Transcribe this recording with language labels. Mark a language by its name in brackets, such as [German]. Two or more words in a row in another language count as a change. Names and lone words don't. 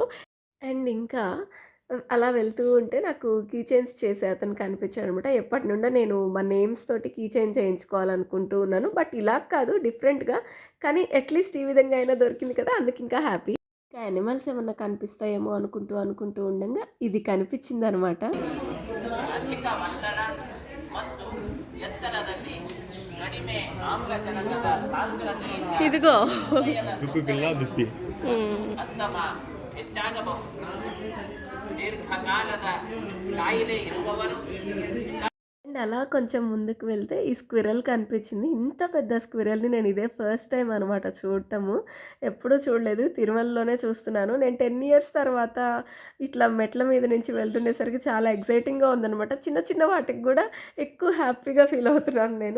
[Telugu] అండ్ ఇంకా అలా వెళ్తూ ఉంటే నాకు [English] key chains [Telugu] చేసే అతను కనిపించాడనమాట. ఎప్పటినుండో నేను మా నేమ్స్ తోటి [English] key chain [Telugu] చేయించుకోవాలనుకుంటూ ఉన్నాను. బట్ ఇలా కాదు డిఫరెంట్‌గా. కానీ అట్‌లీస్ట్ ఈ విధంగా అయినా దొరికింది కదా! అందుకింకా హ్యాపీ. ఇంకా యానిమల్స్ ఏమన్నా కనిపిస్తాయేమో అనుకుంటూ ఉండంగా ఇది కనిపించిందనమాట. [Kannada] ಅಧಿಕ ಒತ್ತಡ ಮತ್ತು ಎತ್ತರದಲ್ಲಿ ಕಡಿಮೆ ಆಮ್ಲಜನಕದ ಸಾಂದ್ರತೆಯಿಂದ [Telugu] ఇదిగో ದುಪ್ಪಿ ಪಿಲ್ಲ ದುಪ್ಪಿ [Kannada] ಅಸ್ತಮ ಹೆಚ್ಚಾಗಬಹುದು. ದೀರ್ಘಕಾಲದ ಕಾಯಿಲೆ ಇರುವವರು [Telugu] అండ్ అలా కొంచెం ముందుకు వెళ్తే ఈ స్క్విరల్ కనిపించింది. ఇంత పెద్ద స్క్విరల్‌ని నేను ఇదే [English] first time [Telugu] అనమాట చూడటము. ఎప్పుడూ చూడలేదు. తిరుమలలోనే చూస్తున్నాను. నేను 10 ఇయర్స్ తర్వాత ఇట్లా మెట్ల మీద నుంచి వెళ్తుండేసరికి చాలా ఎక్సైటింగ్‌గా ఉందనమాట. చిన్న చిన్న వాటికి గూడా ఎక్కువ [English] happy feel [Telugu] అవుతున్నాను నేను.